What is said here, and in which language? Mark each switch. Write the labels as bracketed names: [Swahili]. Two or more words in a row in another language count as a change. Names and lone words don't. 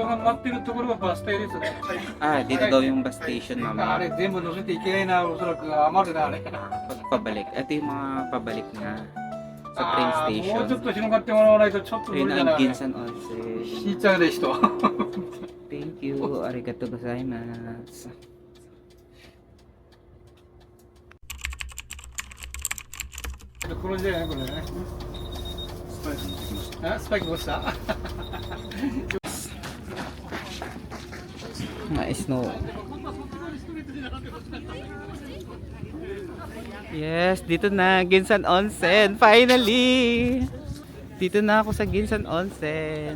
[Japanese] 人が待ってるところがバス停ですね。 [Filipino] Ah, dito daw yung [English] bus station [Japanese] あ [Filipino] mamaya. [Japanese] れ全部乗せていけないな、おそらく余るな、あれ。 [Filipino] Pagpabalik. Ito yung mga pabalik na sa train [Japanese] あーもうちょっ [Filipino] station. [Japanese] と広がってもらわないとちょっと無 [Filipino] Ayun [Japanese] 理だな。 [Filipino] ang Ginsan Onsen. [Japanese] 引いちゃうで人。 [English] Thank you. [Japanese] ありがとうございます. これじゃないこれね。スパイク落ちた [Filipino] Mga snow. Yes, dito na, Ginsan Onsen. Finally! Dito na ako sa Ginsan Onsen.